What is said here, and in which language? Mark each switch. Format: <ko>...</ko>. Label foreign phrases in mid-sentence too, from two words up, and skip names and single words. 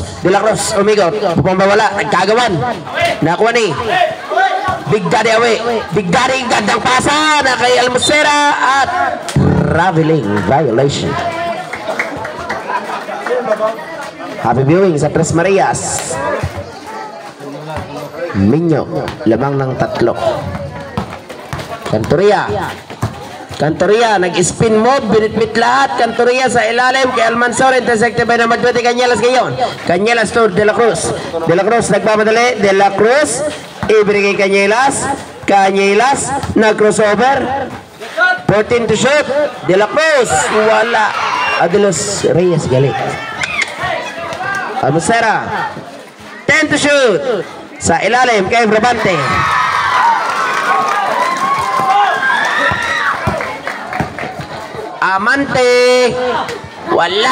<tl>De La Cruz, umigot. Pumabawala, nagkagawan. Nakuha ni Big Daddy Awe. Big Daddy, gandang pasa na kay Almosera at</tl> <en>traveling violation. Happy viewing</en> <tl>sa Tres Marias. Minyo, lamang ng 3. Cantoria, nag-spin move, binitbit lahat. Cantoria sa ilalim kay Almansor,</tl> <en>intersected by number 20</en> <tl>Cañelas ngayon. Cañelas to De La Cruz. De La Cruz nagmamadali. De La Cruz, ibigay Cañelas. Cañelas, nag-crossover.</tl> <en>14 to shoot.</en> <tl>De La Cruz, wala. Adelos Reyes galit. Almosera, 10</tl> <en>to shoot.</en> <tl>Sa ilalim kay Brabante. Amante, wala.</tl>